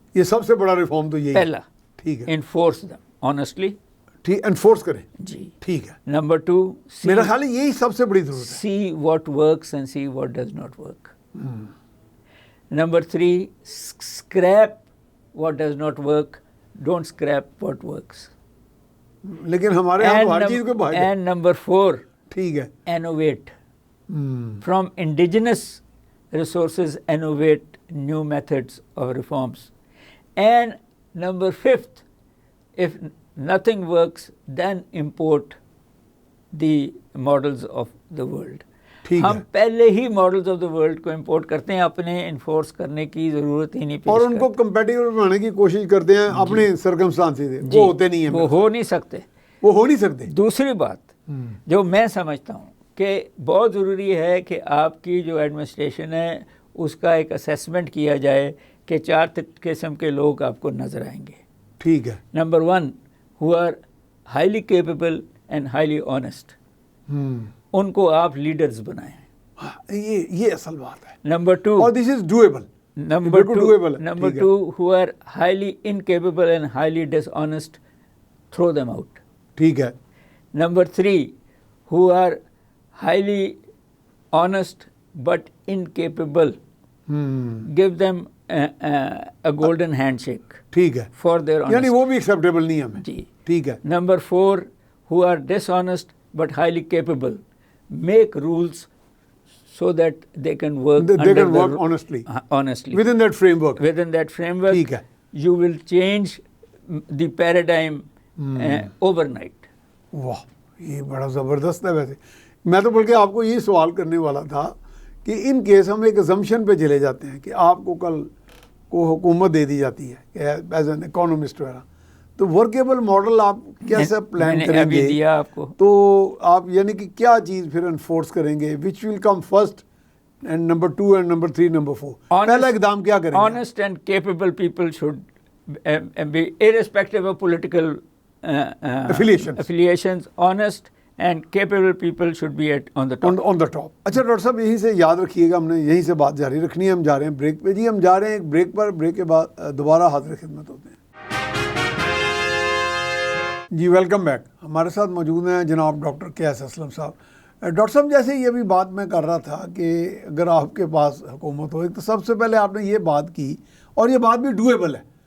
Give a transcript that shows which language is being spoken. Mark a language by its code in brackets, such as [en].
[ur] یہ سب سے بڑا ریفارم تو یہی ہے. پہلا، ٹھیک ہے. [en] Enforce them honestly. [ur] ٹھیک، انفورس کریں. جی. ٹھیک ہے. نمبر 2، میرا خیال ہے یہی سب سے بڑی ضرورت ہے. [en] see what works and see what does not work. Number 3, scrap what does not work, don't scrap what works. [ur] لیکن ہمارے یہاں تو ہر چیز کو بھاگ. [en] And number 4, [ur] ٹھیک ہے. [en] innovate. From indigenous resources, innovate new methods of reforms. And number 5th, if nothing works, then import the models of the world. [ur] ہم پہلے ہی [en] models of the world [ur] کو امپورٹ کرتے ہیں، اپنے انفورس کرنے کی ضرورت ہی نہیں پیش اور ان کو کمپیٹیبل بنانے کی کوشش کرتے ہیں اپنے سرکمسٹانسز سے. وہ ہوتے نہیں ہیں، وہ ہو نہیں سکتے. وہ ہو نہیں سکتے. دوسری بات جو میں سمجھتا ہوں کہ بہت ضروری ہے کہ آپ کی جو ایڈمنسٹریشن ہے اس کا ایک اسیسمنٹ کیا جائے کہ 4 قسم کے لوگ آپ کو نظر آئیں گے. ٹھیک ہے. [en] Number 1 who are highly capable and highly honest. [ur] ان کو آپ لیڈرز بنائیں. یہ اصل بات ہے. نمبر 2، اور [en] This is doable. Number 2 who are highly incapable and highly dishonest, throw them out. [ur] ٹھیک ہے. [en] Number 3 who are highly honest but incapable, give them a golden handshake. [ur] ٹھیک ہے. [en] for their honesty. [ur] یعنی وہ بھی ایکسیپٹیبل نہیں ہمیں. جی. ٹھیک ہے. [en] Number 4 who are dishonest but highly capable, make rules so that they can work They can work honestly. Within that framework. [ur] ٹھیک ہے. [en] You will change the paradigm overnight. [ur] واہ، یہ بڑا زبردست ہے. ویسے میں تو بلکہ آپ کو یہ سوال کرنے والا تھا کہ [en] in case [ur] ہم ایک assumption پہ چلے جاتے ہیں کہ آپ کو کل کو حکومت دے دی جاتی ہے کہ [en] as an economist [ur] وغیرہ، تو ورکیبل ماڈل آپ کیسے پلان کریں گے؟ دیا آپ کو. تو آپ یعنی کہ کیا چیز پھر انفورس کریں گے؟ [en] Which will come first and number 2 and number 3 number 4؟ [ur] پہلا اقدام کیا کریں گے؟ [en] Honest and capable people should be irrespective of political affiliations. Honest and capable people should be on the top. On the top. [ur] اچھا ڈاکٹر صاحب، یہیں سے یاد رکھیے گا، ہم نے یہیں سے بات جاری رکھنی ہے. ہم جا رہے ہیں بریک پہ. جی ہم جا رہے ہیں ایک بریک پر. بریک کے بعد دوبارہ حاضر خدمت ہوتے ہیں. جی ویلکم بیک. ہمارے ساتھ موجود ہیں جناب ڈاکٹر کے ایس اسلم صاحب. ڈاکٹر صاحب، جیسے یہ بھی بات میں کر رہا تھا کہ اگر آپ کے پاس حکومت ہو، تو سب سے پہلے آپ نے یہ بات کی، اور یہ بات بھی ڈویبل ہے.